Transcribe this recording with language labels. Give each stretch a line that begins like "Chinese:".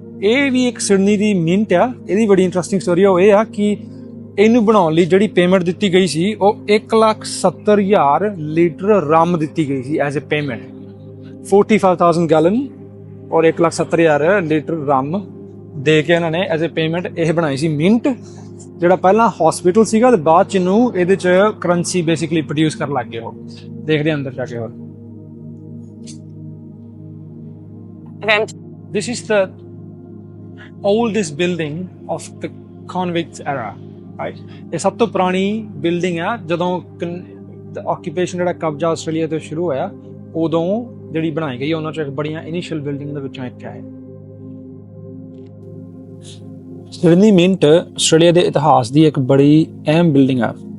Punjabi: ਇਹ ਵੀ ਇੱਕ ਸਿਡਨੀ ਦੀ ਮਿੰਟ ਆ, ਇਹਦੀ ਬੜੀ ਇੰਟਰਸਟਿੰਗ ਸਟੋਰੀ ਆ। ਉਹ ਇਹ ਆ ਕਿ ਇਹਨੂੰ ਬਣਾਉਣ ਲਈ ਜਿਹੜੀ ਪੇਮੈਂਟ ਦਿੱਤੀ ਗਈ ਸੀ ਉਹ 1,70,000 ਲੀਟਰ ਰਮ ਦਿੱਤੀ ਗਈ ਸੀ ਐਜ਼ ਏ ਪੇਮੈਂਟ, 45,000 ਗੈਲਨ ਔਰ 1,70,000 ਲੀਟਰ ਰਮ ਦੇ ਕੇ ਇਹਨਾਂ ਨੇ ਐਜ਼ ਏ ਪੇਮੈਂਟ ਇਹ ਬਣਾਈ ਸੀ ਮਿੰਟ, ਜਿਹੜਾ ਪਹਿਲਾਂ ਹਸਪੀਟਲ ਸੀਗਾ ਤੇ ਬਾਅਦ 'ਚ ਇਹਨੂੰ ਇਹਦੇ 'ਚ ਕਰੰਸੀ ਬੇਸਿਕਲੀ ਪ੍ਰੋਡਿਊਸ ਕਰਨ ਲੱਗ ਗਏ। ਉਹ ਦੇਖਦੇ ਅੰਦਰ ਜਾ ਕੇ ਹੋਰ
English: Okay. This is the oldest building of the convicts era, right?
Punjabi: ਇਹ ਸਭ ਤੋਂ ਪੁਰਾਣੀ ਬਿਲਡਿੰਗ ਆ ਜਦੋਂ ਆਕੂਪੇਸ਼ਨ ਜਿਹੜਾ ਕਬਜ਼ਾ ਆਸਟ੍ਰੇਲੀਆ ਤੋਂ ਸ਼ੁਰੂ ਹੋਇਆ ਉਦੋਂ ਜਿਹੜੀ ਬਣਾਈ ਗਈ ਉਹਨਾਂ ਚੋਂ ਇੱਕ ਬੜੀਆਂ ਇਨੀਸ਼ੀਅਲ ਬਿਲਡਿੰਗ ਦੇ ਵਿੱਚੋਂ ਇੱਕ ਹੈ। ਸਿਡਨੀ ਮਿੰਟ ਆਸਟ੍ਰੇਲੀਆ ਦੇ ਇਤਿਹਾਸ ਦੀ ਇੱਕ ਬੜੀ ਅਹਿਮ ਬਿਲਡਿੰਗ ਆ।